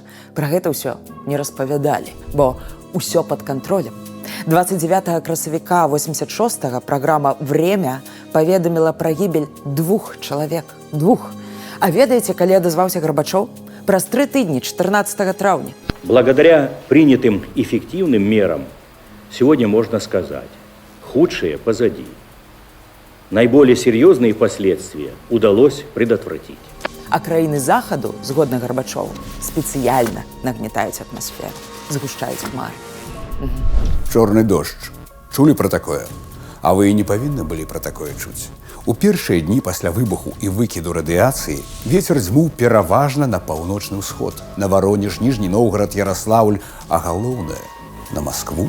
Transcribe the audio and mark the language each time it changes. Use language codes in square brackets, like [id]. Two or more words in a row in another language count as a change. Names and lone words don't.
[be] Пра гэта ўсё не распавядалі, бо ўсё пад кантролем. 29 красавіка 86 праграма «Время» паведаміла пра гібель 2 чалавек. 2. А ведаеце, калі адазваўся Гарбачоў? Праз 3 тыдні, 14 траўня. [ru] Благодаря принятым эффективным мерам сегодня можно сказать, Худшее позади. Наиболее серьезные последствия удалось предотвратить. [be] А краіны захаду, згодна Гарбачову, спецыяльна нагнетаюць атмасферу, згушчаюць хмары. Чорны дождж. Чулі пра такое? А вы і не павінны былі пра такое чуць. У першыя дні пасля выбуху і выкіду радыяцыі вецер дзьмуў пераважна на паўночны ўсход, на Варонеж, Ніжні Новград, Яраслаўль, а галоўнае – на Маскву.